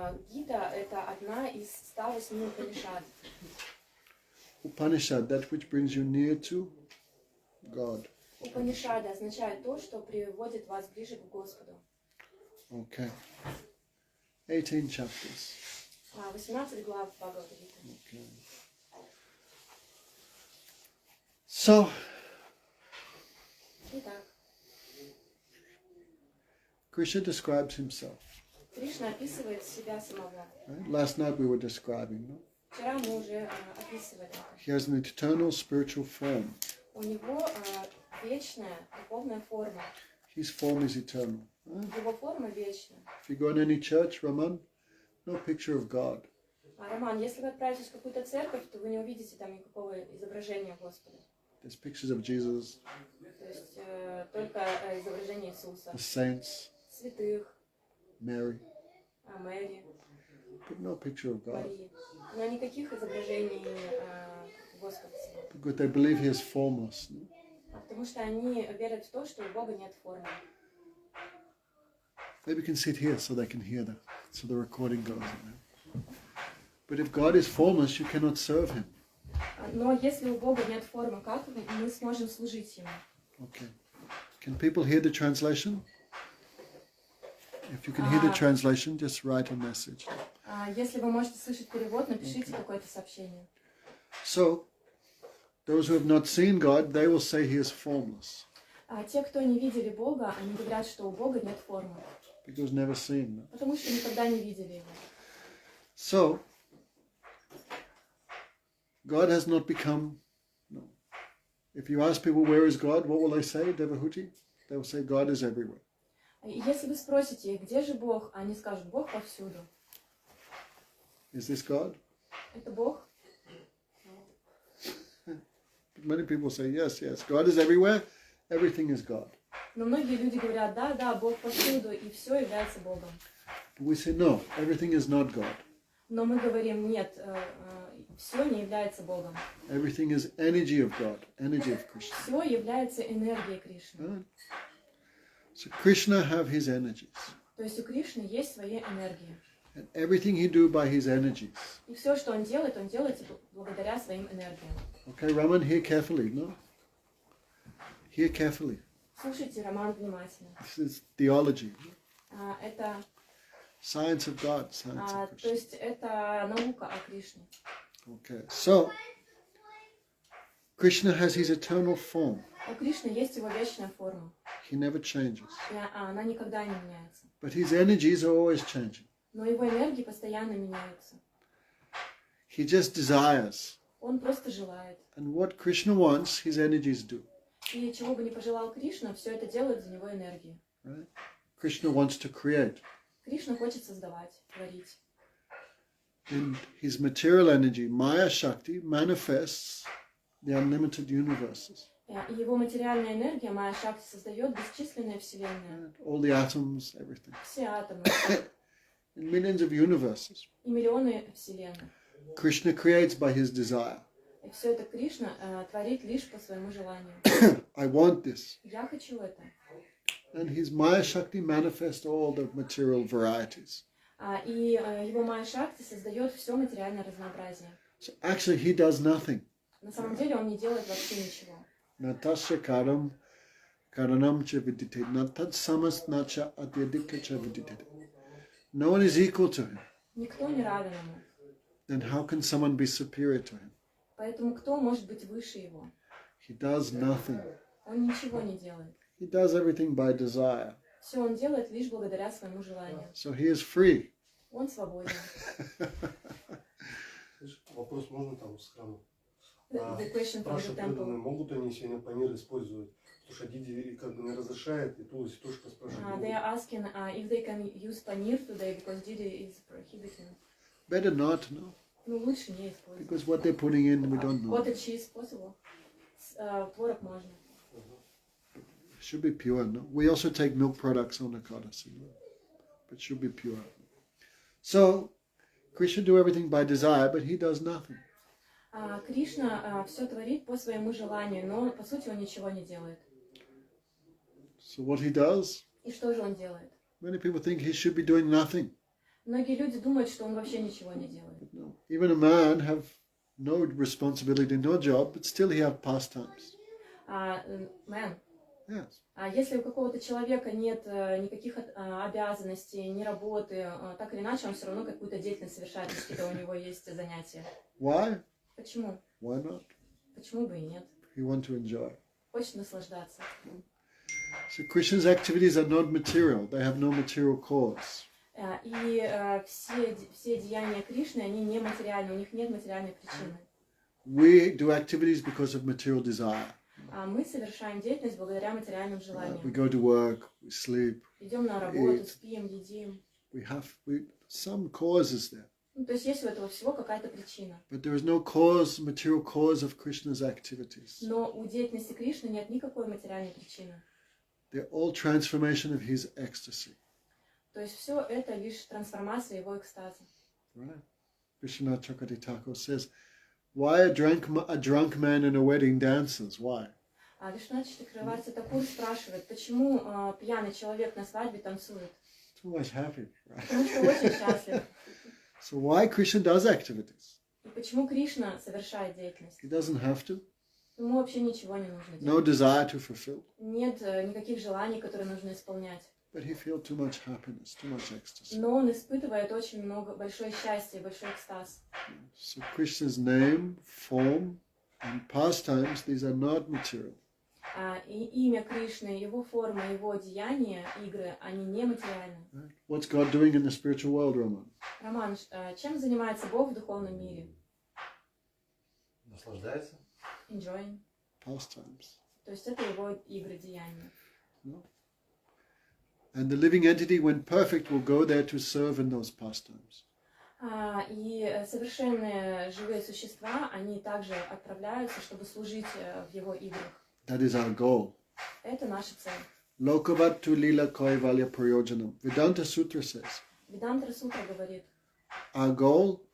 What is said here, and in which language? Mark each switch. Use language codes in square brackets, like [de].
[ru] Гита – это одна из 108 Упанишад. [en] Upanishad, that which brings you near to God. [ru] Упанишады означает то, что приводит вас ближе к Господу. [en] Okay. 18 chapters. [ru] 18 глав Бхагавад-гиты. [en] Okay. So, [ru] Итак, [en] Krishna describes himself. [ru] Кришна описывает себя самого. [en] Right? Last night we were describing, no? [ru] Вчера мы уже описывали это. [en] He has an eternal spiritual form. [ru] У него вечная духовная форма. [en] His form is eternal. Right? [ru] Его форма вечна. [en] If you go in any church, Raman, no picture of God. [ru] Роман, если вы отправитесь в какую-то церковь, то вы не увидите там никакого изображения Господа. [en] There's pictures of Jesus, [ru] То есть только изображение Иисуса, [en] the saints, [ru] святых, [en] Mary, [ru] Мэри, [en] but no picture of God. [ru] Марии. Но никаких изображений Господа. [en] Because they believe he is formless. No? [ru] Потому что они верят в то, что у Бога нет формы. [en] Maybe we can sit here so they can hear that, so the recording goes. Right? But if God is formless, you cannot serve him. [ru] Но если у Бога нет формы, как мы сможем служить Ему? [en] Okay. Can people hear the translation? If you can hear the translation, just write a message. [ru] Если вы можете слышать перевод, напишите какое-то сообщение. [en] So, those who have not seen God, they will say he is formless. [ru] Те, кто не видели Бога, они говорят, что у Бога нет формы. [en] Because never seen. No? [ru] Потому что никогда не видели Его. [en] So, God has not become, no. If you ask people where is God, what will they say, Devahuti? They will say God is everywhere. [ru] Если вы спросите, где же Бог, они скажут, Бог повсюду. [en] Is this God? [ru] Это Бог? [en] Many people say yes, yes. God is everywhere. Everything is God. [ru] Но многие люди говорят, да, да, Бог повсюду, и все является Богом. [en] But we say no, everything is not God. [ru] Но мы говорим, нет, все не является Богом. [en] Everything is energy of God, energy of Krishna. [ru] Все является энергией Кришны. [en] Right? So Krishna have his energies. [ru] То есть у Кришны есть свои энергии. [en] And everything he do by his energies. [ru] И все, что он делает благодаря своим энергиям. [en] Okay, Raman, hear carefully, no? Hear carefully. [ru] Слушайте, Роман, внимательно. [en] This is theology. [ru] Это, [en] Science of God, science of [ru] то [en] Krishna. [ru] есть это наука о Кришне. [en] Okay, so Krishna has his eternal form. [ru] У Кришны есть его вечная форма. [en] He never changes. [ru] И она никогда не меняется. [en] But his energies are always changing. [ru] Но его энергии постоянно меняются. [en] He just desires. [ru] Он просто желает. [en] And what Krishna wants, his energies do. [ru] И чего бы ни пожелал Кришна, все это делает за него энергии. [en] Right? Krishna wants to create. [ru] Кришна хочет создавать, творить. [en] And his material energy, Maya Shakti, manifests the unlimited universes. [ru] И его материальная энергия, Майя Шакти, создает бесчисленные вселенные. [en] All the atoms, everything. [ru] Все атомы. [en] In millions of universes. [ru] И миллионы вселенных. [en] Krishna creates by his desire. [ru] И все это Кришна творит лишь по своему желанию. [en] I want this. [ru] Я хочу это. [en] And his Maya Shakti manifests all the material varieties. [ru] И его Майя Шакти создает все материальное разнообразие. [en] So actually he does nothing. [ru] На самом деле он не делает вообще ничего. [sa] Natasya karam karanam cha vidite. Natad samas nacha adyadika cha vidite. [en] No one is equal to him. [ru] Никто не равен ему. [en] Then how can someone be superior to him? [ru] Поэтому кто может быть выше его? [en] He does nothing. [ru] Он ничего не делает. [en] He does everything by desire. [ru] Все он делает лишь благодаря своему желанию. [en] So he is free. [ru] Он свободен. Вопрос можно там с храма? [en] The question from [ru] Наши [en] the temple. [ru] преданные могут они сегодня панир использовать? Потому что Диди как бы не разрешает, и Туласи тоже спрашивает. [en] They are asking if they can use paneer today because Didi is prohibiting. Better not, no. [ru] Ну, лучше не использовать. [en] Because what they're putting in, we don't know. Cottage cheese possible. [ru] Творог можно. [en] It should be pure, no? We also take milk products on Ekadasi, no? But should be pure. So, Krishna do everything by desire, but he does nothing. [ru] Кришна все творит по своему желанию, но по сути он ничего не делает. [en] So what he does, [ru] И что же он делает? [en] many people think he should be doing nothing. [ru] Многие люди думают, что он вообще ничего не делает. [en] But no. Even a man have no responsibility, no job, but still he have pastimes. Man, Yes. [ru] если у какого-то человека нет никаких обязанностей, ни работы, так или иначе он все равно какую-то деятельность совершает, если у него есть занятия. [en] Why? [ru] Почему? [en] Why not? [ru] Почему бы и нет? [en] He want to enjoy. [ru] Хочет наслаждаться. [en] So Krishna's activities are not material. They have no material cause. [ru] И все деяния Кришны, они не материальны, у них нет материальной причины. [en] We do activities because of material desire. [ru] Мы совершаем деятельность благодаря материальным [en] We [ru] желаниям. [en] go to work, we sleep. [ru] Идем на работу, спим, едим. [en] Some cause is there. [ru] Ну, то есть есть у этого всего какая-то причина. [en] But there is no cause, material cause of Krishna's activities. [ru] Но у деятельности Кришны нет никакой материальной причины. [en] They're all transformation of his ecstasy. [ru] То есть все это лишь трансформация его экстаза. [en] Right? Vishwanath Chakravarti Thakur says, why a drunk man in a wedding dances? Why? [ru] Вишванат Чакраварти Такур спрашивает, почему пьяный человек на свадьбе танцует? [en] Too much happy, right? [ru] Потому что очень счастлив. [en] So why Krishna does activities? [ru] И почему Кришна совершает деятельность? [en] He doesn't have to. [ru] Ему вообще ничего не нужно [en] No [ru] делать. [en] desire to fulfill. [ru] Нет никаких желаний, которые нужно исполнять. [en] But he feels too much happiness, too much ecstasy. [ru] Но он испытывает очень много, большое счастье, большой экстаз. [en] So Krishna's name, form, and pastimes, these are not material. [ru] И имя Кришны, его форма, его деяния, игры, они не материальны. [en] Right? What's God doing in the spiritual world, Raman? [ru] Роман, чем занимается Бог в духовном мире? Наслаждается? [en] Enjoying. Pastimes. [ru] То есть это его игры, деяния. [en] No? And the living entity, when perfect, will go there to serve in those pastimes. [ru] И совершенные живые существа, они также отправляются, чтобы служить в его играх. [en] That is our goal. [ru] Это наша цель. [sa] Lokavattu lila kaivalya prayojanam. [en] Vedanta Sutra says, [ru] Веданта Сутра говорит, [en] our goal